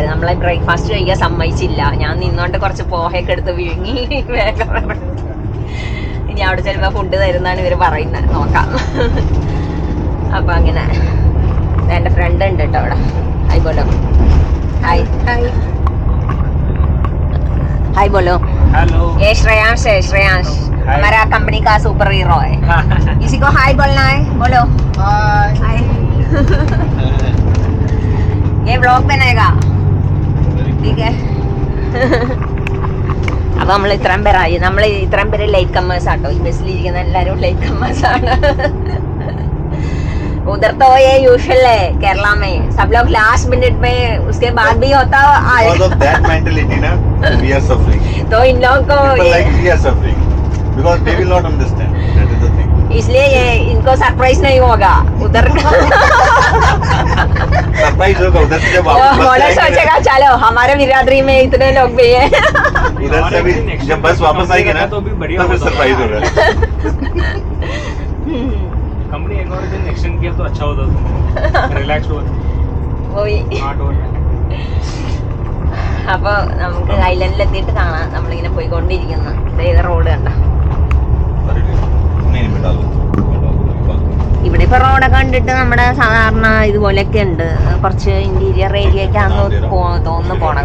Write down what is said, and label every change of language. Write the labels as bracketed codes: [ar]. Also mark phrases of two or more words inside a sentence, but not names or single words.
[ml] നമ്മളെ ബ്രേക്ക്ഫാസ്റ്റ് കഴിക്കാൻ സമ്മതിച്ചില്ല. ഞാൻ നിന്നോണ്ട് കുറച്ച് പോഹയൊക്കെ എടുത്ത് വിഴുങ്ങി വേഗം. ഇനി അവിടെ ചിലപ്പോൾ ഫുഡ് തരുന്നാണ് ഇവര് പറയുന്നത്. നോക്കാം. അപ്പൊ അങ്ങനെ എന്റെ ഫ്രണ്ട് ഉണ്ട് കേട്ടോ അവിടെ. [hi] हाय बोलो. हाय हाय हाय बोलो. हेलो. ये श्रेयांश है. श्रेयांश हमारा कंपनी का सुपर हीरो है. इसी को हाय बोलना है. बोलो हाय. हाय. ये ब्लॉग बनाएगा. ठीक है. [ml] അപ്പൊ നമ്മൾ ഇത്രയും പേരായി. നമ്മൾ ഇത്രയും പേര് [en] late comers [ml] ആട്ടോ. ഈ ബസ്സിലിരിക്കുന്ന എല്ലാരും [en] late comers [ml] ആണ്. उधर तो ये यूजुअल है केरला में. सब लोग [en] last minute [ml] में उसके बाद भी होता है. [en] Because of that mentality ना we are suffering. [hi] तो इन लोगों को [en] like we are suffering because they will not understand. That is the thing. [hi] इसलिए ये इनको सरप्राइज नहीं होगा. उधर सरप्राइज होगा उधर से जब वापस सोचेगा चलो हमारे बिरादरी में इतने लोग भी हैं. उधर से भी जब बस वापस आएगी ना तो भी बढ़िया सरप्राइज होगा. कंपनी एक और दिन एक्सटेंड किया तो अच्छा होता. रिलैक्स हो वही. [ml] അപ്പോൾ നമുക്ക് ഐലൻഡിൽ എത്തിയിട്ട് കാണാം. നമ്മളിങ്ങനെ പോയിക്കൊണ്ടിരിക്കുന്ന ഏത് റോഡ് കണ്ട. ഇവിടെ ഇപ്പൊ റോഡൊക്കെ കണ്ടിട്ട് നമ്മുടെ സാധാരണ ഇതുപോലെയൊക്കെ ഉണ്ട്. കുറച്ച് ഇന്റീരിയർ ഏരിയക്കാന്ന് തോന്നുന്നു പോണം.